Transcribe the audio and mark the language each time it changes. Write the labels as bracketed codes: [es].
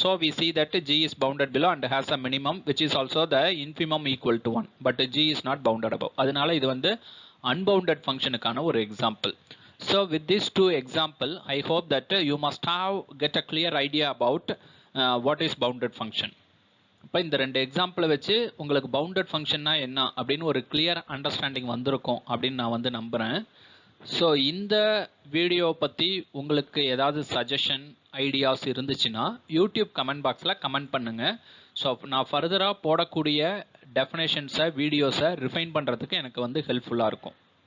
[en] So we see that g is bounded below and has a minimum which is also the infimum equal to 1 but g is not bounded above. [ta] அதனால இது வந்து unbounded ஃபங்க்ஷனுக்கான ஒரு example. [en] So with these two example I hope that you must have get a clear idea about what is bounded function. [ta] இப்போ இந்த ரெண்டு எக்ஸாம்பிளை வச்சு உங்களுக்கு bounded ஃபங்க்ஷன்னா என்ன அப்படின்னு ஒரு கிளியர் அண்டர்ஸ்டாண்டிங் வந்திருக்கும் அப்படின்னு நான் வந்து நம்புகிறேன். ஸோ இந்த வீடியோ பற்றி உங்களுக்கு ஏதாவது சஜஷன் ஐடியாஸ் இருந்துச்சுன்னா யூடியூப் கமெண்ட் பாக்ஸில் கமெண்ட் பண்ணுங்கள். ஸோ நான் ஃபர்தராக போடக்கூடிய டெஃபினேஷன்ஸை வீடியோஸை ரிஃபைன் பண்ணுறதுக்கு எனக்கு வந்து ஹெல்ப்ஃபுல்லாக இருக்கும்.